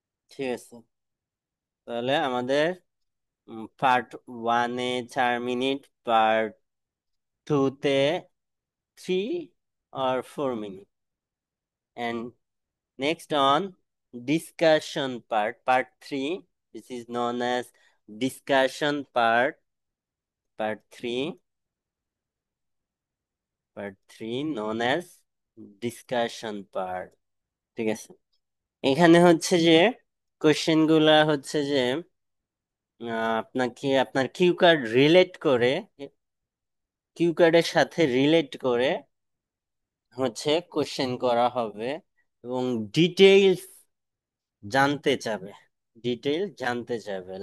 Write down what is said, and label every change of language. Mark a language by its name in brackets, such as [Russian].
[Bangla] ঠিক আছে, তাহলে আমাদের পার্ট ওয়ানে 4 মিনিট, পার্ট টুতে 3 or 4 minute, [English] and next on discussion part, part 3. This is known as discussion part, part 3, part 3 known as discussion part. [Bangla] ঠিক আছে, এখানে হচ্ছে যে কোশ্চেন গুলা হচ্ছে যে আপনাকে আপনার কিউ কার্ড রিলেট করে, কিউ কার্ডের সাথে রিলেট করে হচ্ছে কোশ্চেন করা হবে, এবং ডিটেইলস জানতে চাবে, ডিটেইল জানতে চাবে।